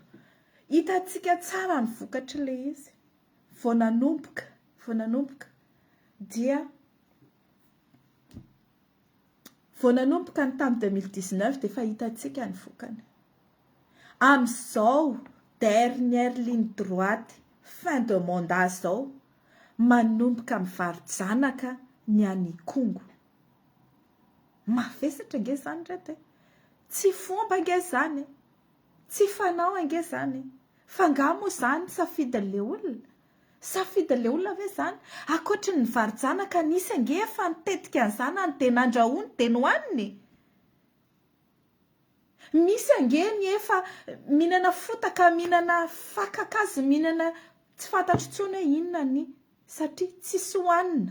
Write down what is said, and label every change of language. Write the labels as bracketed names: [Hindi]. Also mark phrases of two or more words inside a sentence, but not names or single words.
[Malagasy] Hitantsika tsara ny vokatra le izy vao nanomboka dia vao nanomboka ny tamin'ny 2019 dia efa hitantsika ny vokany. Amin'izao [French] dernière ligne droite fin de mandat [Malagasy] zao manomboka mivary janaka ny any Kongo. Mavesatra nge zany reto tsy fomba nge zany tsy fanao nge zany fa ngamo zany safidin'le olona ve zany akoatra ny vary janaka nisy nge efa nitetika an'izany any dia nandrahoany dia nohaniny misy nge ny efa mihinana fotaka mihinana fakakazy mihinana tsy fantatro tsony hoe inona ny satria tsisy hohanina.